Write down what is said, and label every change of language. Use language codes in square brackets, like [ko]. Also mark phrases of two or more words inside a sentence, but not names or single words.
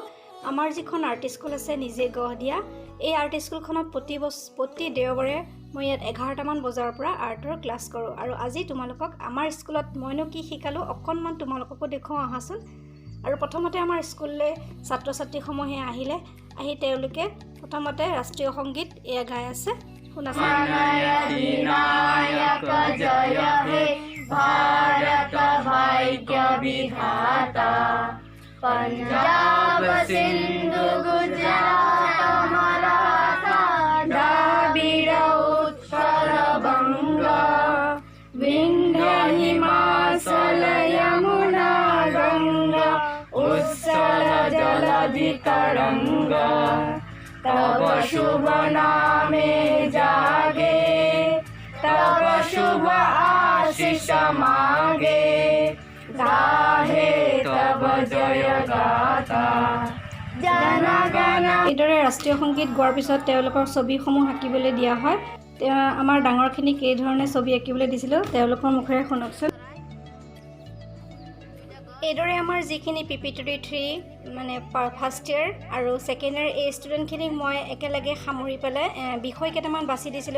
[as] আমাৰ যিখন আৰ্ট স্কুল আছে নিজে গঢ় দিয়া, এই আৰ্ট স্কুলখনত প্ৰতি দেওবাৰে মই ইয়াত 11টামান বজাৰ পৰা আৰ্টৰ ক্লাছ কৰোঁ। আৰু আজি তোমালোকক আমাৰ স্কুলত মইনো কি শিকালোঁ অকণমান তোমালোককো দেখুৱাওঁ আহাচোন। আৰু প্ৰথমতে আমাৰ স্কুললৈ ছাত্ৰ ছাত্ৰীসমূহে আহি তেওঁলোকে প্ৰথমতে ৰাষ্ট্ৰীয় সংগীত এয়া গাই আছে, শুনাচোন। [bn] পঞ্জাব সিন্ধু গুজরাট মরাঠা দ্রাবিড় উৎকল বঙ্গ বিন্ধ্য হিমাচল যমুনা গঙ্গা উৎসল জলধি তরঙ্গ তব শুভ নামে জাগে তব শুভ আশিস মাগে [as] এইদৰে ৰাষ্ট্ৰীয় সংগীত গোৱাৰ পিছত তেওঁলোকৰ ছবিসমূহ আঁকিবলৈ দিয়া হয়। আমাৰ ডাঙৰখিনিক এই ধৰণে ছবি আঁকিবলৈ দিছিলোঁ, তেওঁলোকৰ মুখেৰে শুনকচোন। এইদৰে আমাৰ যিখিনি PPTD 3 মানে [en] first year [as] আৰু [en] second year [as] এই ষ্টুডেণ্টখিনিক মই একেলগে সামৰি পেলাই বিষয় কেইটামান বাছি দিছিলোঁ।